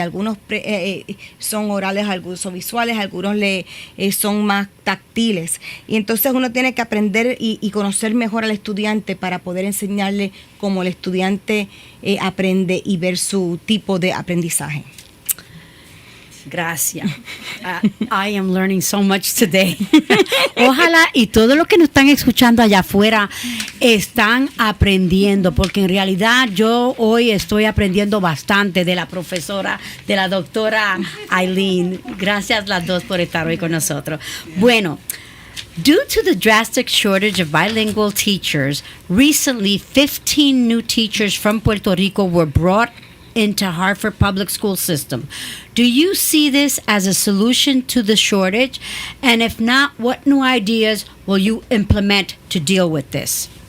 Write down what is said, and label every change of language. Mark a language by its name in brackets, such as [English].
[Spanish] Algunos son orales, algunos son visuales, algunos son más táctiles, y entonces uno tiene que aprender y conocer mejor al estudiante para poder enseñarle cómo el estudiante aprende y ver su tipo de aprendizaje. Gracias. [English] I am learning so much today. [Spanish] Ojalá y todos los que nos están escuchando allá afuera están aprendiendo, porque en realidad yo hoy estoy aprendiendo bastante de la profesora, de la doctora Eileen. Gracias las dos por estar hoy con nosotros. [English] Bueno, due to the drastic shortage of bilingual teachers, recently 15 new teachers from Puerto Rico were brought into Hartford Public School System. Do you see this as a solution to the shortage? And if not, what new ideas will you implement to deal with this?